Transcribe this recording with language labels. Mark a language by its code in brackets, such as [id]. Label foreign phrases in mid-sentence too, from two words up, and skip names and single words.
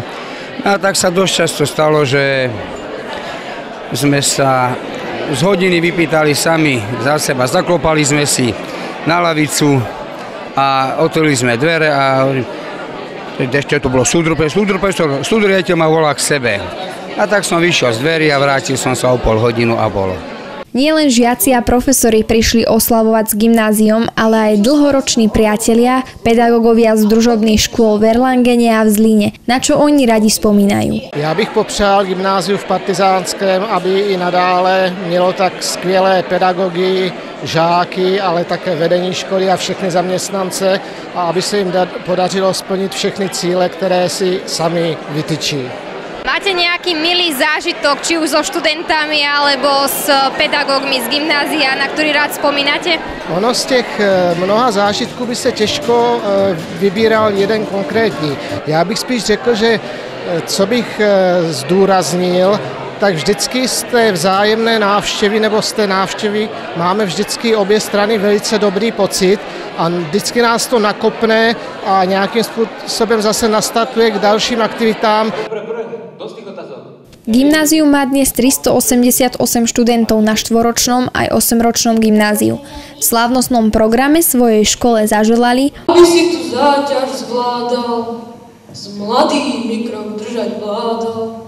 [sk] A tak sa dosť často stalo, že sme sa z hodiny vypýtali sami za seba, zaklopali sme si na lavicu a otvorili sme dvere a ešte to bolo súdružiateľ ma volá k sebe. A tak som vyšiel z dverí a vrátil som sa o pol hodinu a bolo. Nielen žiaci a profesori prišli oslavovať s gymnáziom, ale aj dlhoroční priatelia, pedagógovia z družobných škôl v Erlangene a v Zlíne. Na čo oni radi spomínajú? [cs] Já bych popřál gymnáziu v Partizánském, aby i nadále mělo tak skvělé pedagogy, žáky, ale také vedení školy a všechny zaměstnance a aby se jim podařilo splnit všechny cíle, které si sami vytyčí. [sk] Máte nejaký milý zážitok, či už so študentami, alebo s pedagógmi z gymnázia, na ktorý rád spomínate? [cs] Ono z těch mnoha zážitků by se těžko vybíral jeden konkrétní. Já bych spíš řekl, že co bych zdůraznil, tak vždycky z té vzájemné návštěvy nebo z té návštěvy máme vždycky obě strany velice dobrý pocit a vždycky nás to nakopne a nějakým způsobem zase nastartuje k dalším aktivitám. [sk] Gymnázium má dnes 388 študentov na štvoročnom aj 8-ročnom gymnáziu. V slávnostnom programe svojej škole zaželali, aby si tu záťaž zvládal, s mladými krok držať vládal.